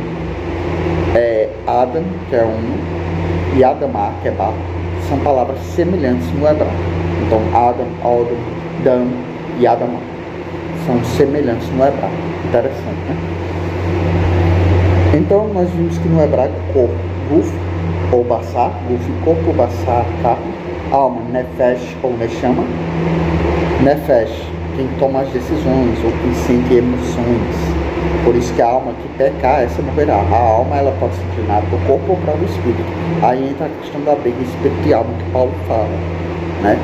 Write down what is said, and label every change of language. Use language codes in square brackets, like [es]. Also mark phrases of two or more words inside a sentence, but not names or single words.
[pt] Adam, que é e Adamá, que é barro. São palavras semelhantes no hebraico. Então, Adam, Odom, Dan e Adamá são semelhantes no hebraico. Interessante, né? Então, nós vimos que no hebraico, corpo, [he] guf, ou בשר, גוף, [pt] corpo, basar, carne, alma, nefesh ou neshama. Nefesh, quem toma as decisões ou quem sente emoções. Por isso que a alma que pecar, essa morrerá. A alma, ela pode se inclinar para o corpo ou para o espírito. Aí entra a questão da briga espírito e alma que Paulo fala, né?